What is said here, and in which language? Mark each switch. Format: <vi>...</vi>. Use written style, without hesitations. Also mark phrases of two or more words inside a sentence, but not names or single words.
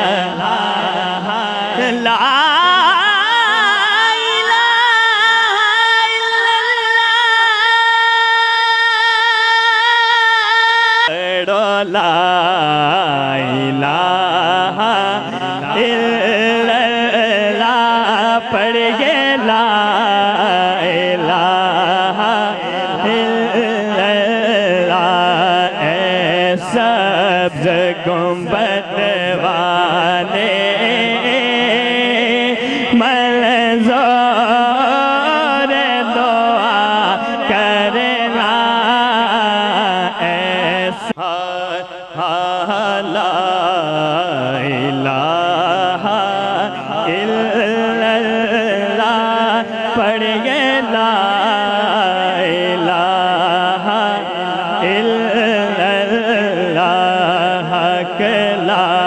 <ar>لا لا إله إلا الله پڑھیے لا إله</ar> <ur>الا اللہ اے سبز گنبد والے منظور دعا کرنا ایسا</ur> <ar>لا إله إلا الله پڑھیے لا إله إلا الله حق لا</ar>